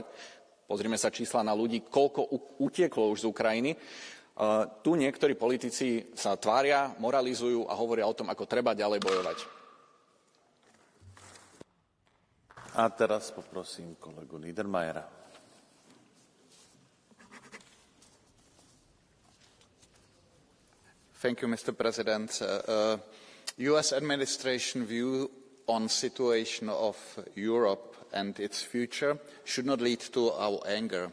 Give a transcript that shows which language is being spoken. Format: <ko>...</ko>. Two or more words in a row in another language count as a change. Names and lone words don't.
<sk>Pozrime sa čísla na ľudí, koľko utieklo už z Ukrajiny. Tu niektorí politici sa tvária, moralizujú a hovoria o tom, ako treba ďalej bojovať. A teraz poprosím kolegu Niedermayera.</sk> <en>Thank you, Mr. President. U.S. administration view on situation of Europe and its future should not lead to our anger.</en>